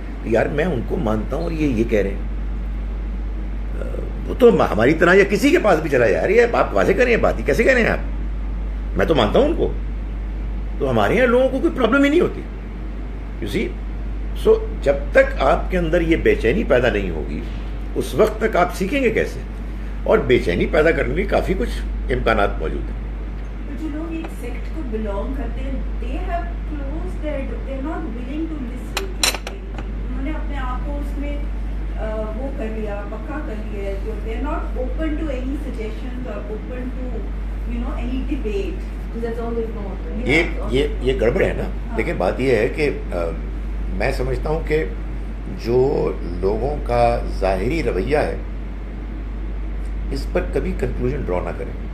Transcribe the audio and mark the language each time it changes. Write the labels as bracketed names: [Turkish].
[Urdu] یار میں ان کو مانتا ہوں اور یہ کہہ رہے ہیں, وہ تو ہماری طرح یا کسی کے پاس بھی چلا جائے, یار آپ واضح کریں بات ہی کیسے کہہ رہے ہیں آپ, میں تو مانتا ہوں ان کو. تو ہمارے یہاں لوگوں کو کوئی پرابلم ہی نہیں ہوتی, [English] You see. [Urdu] سو جب تک آپ کے اندر یہ بے چینی پیدا نہیں ہوگی اس وقت تک آپ سیکھیں گے کیسے, اور بے چینی پیدا کرنے کے کافی کچھ امکانات موجود ہیں. جو لوگ ایک سیکٹ کو بلانگ کرتے ہیں, [English] they have closed their door, they're not willing to listen to anything. [Urdu] انہوں نے اپنے آپ کو اس میں وہ کر لیا, پکا کر لیا ہے, جو [English] they're not open to any suggestions or open to any debate. That's all they know. [Urdu] یہ گڑبڑ ہے نا. دیکھیں بات یہ ہے کہ میں سمجھتا ہوں کہ جو لوگوں کا ظاہری رویہ ہے اس پر کبھی کنکلوژن ڈرا نہ کریں.